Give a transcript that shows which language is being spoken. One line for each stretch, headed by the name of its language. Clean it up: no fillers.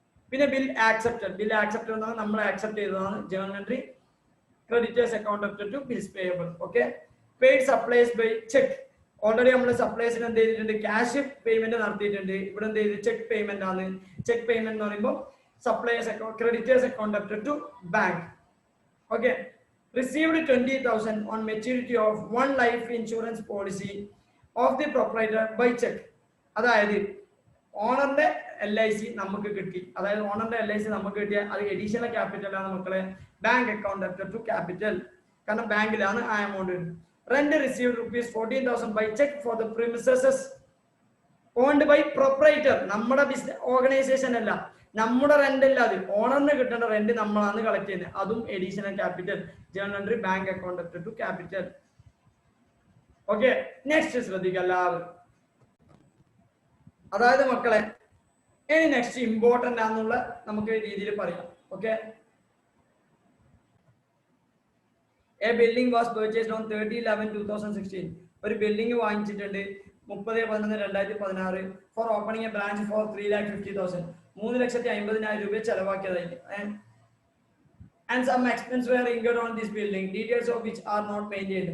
Malayalam: പിന്നെ bill accepted. Bill accepted എന്ന് പറഞ്ഞാൽ നമ്മൾ ആക്സെപ്റ്റ് ചെയ്തതാണ്, journal entry creditors account to bills payable. Okay,
English: Paid supplies by cheque.
Malayalam: Already നമ്മൾ സപ്ലൈസിന് എന്ത് ചെയ്തിട്ടുണ്ട്, ക്യാഷ് പേയ്മെന്റ് നടത്തിയിട്ടുണ്ട്. ഇവിടെ എന്ത് ചെയ്ത്, ചെക്ക് പേയ്മെന്റ് ആണ്. ചെക്ക് പേയ്മെന്റ് എന്ന് പറയുമ്പോൾ supplies account creditors account to bank.
English: Okay, received 20,000 on maturity of 1 life insurance policy of the proprietor by check.
Malayalam: അതായത് ഓണറിന്റെ LIC നമുക്ക് കിട്ടി, അതായത് ഓണറിന്റെ LIC നമുക്ക് കിട്ടിയ അത് അഡീഷണൽ ക്യാപിറ്റൽ ആണ് മക്കളെ, ബാങ്ക് അക്കൗണ്ട് ടു ക്യാപിറ്റൽ, കാരണം ബാങ്കിലാണ് ആ amount.
English: Rent received ₹14,000 by cheque for the premises owned by proprietor.
Malayalam: നമ്മുടെ ബിസിനസ് ഓർഗനൈസേഷൻ അല്ല, നമ്മുടെ റെന്റ് അല്ല, അത് ഓണറിന് കിട്ടേണ്ട റെന്റ് നമ്മളാണ് കളക്ട് ചെയ്യുന്നത്, അതും additional capital, journal entry bank account to capital. Okay, next ശ്രദ്ധിക്കുക എല്ലാവരും. അതായത് മക്കളെ ഇനി നെക്സ്റ്റ് ഇമ്പോർട്ടന്റ് ആണെന്നുള്ള നമുക്ക് രീതിയിൽ പറയാം.
English: Okay, a building was purchased on 30/11/2016.
Malayalam: ഒരു ബിൽഡിംഗ് വാങ്ങിച്ചിട്ടുണ്ട് 30/11/2016
English: for opening a branch for
Malayalam: 3,50,000. 3,50,000 രൂപ ചെലവാക്കിയതായിട്ട്.
English: And some expenses were incurred on this building, details of which are not maintained.